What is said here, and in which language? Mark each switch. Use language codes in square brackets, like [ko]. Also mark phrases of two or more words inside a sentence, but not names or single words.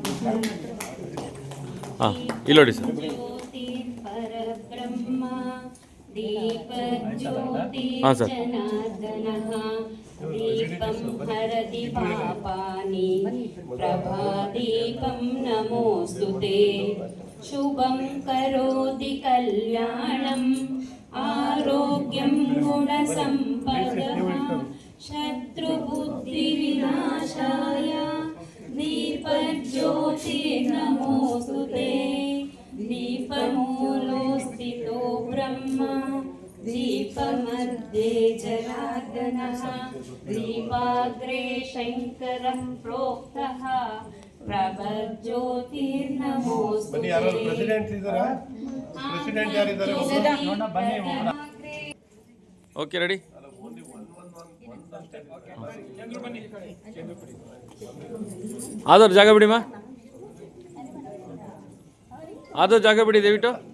[kn] ಹಾಂ ಇಲ್ಲಿ ನೋಡಿ ಸರ್. ಹಾಂ ಸರ್. [sa] दीपं हरति पापानि प्रभादीपं नमोऽस्तुते शुभं करोति कल्याणम् आरोग्यं गुणसम्पदः शत्रुबुद्धिविनाशाय दीपज्योतिर्नमोऽस्तुते दीपमूलोऽस्थितो ब्रह्मा दीपमध्ये जनार्दनः दीपाग्रे शङ्करः प्रोक्तः प्रभज्योतिर्नमोऽस्तुते. [en] OK ready. [kn] ಆದವ್ರು ಜಾಗ ಬಿಡಿ ಮಾ, ಆದವ್ರು ಜಾಗ ಬಿಡಿ ದಯವಿಟ್ಟು.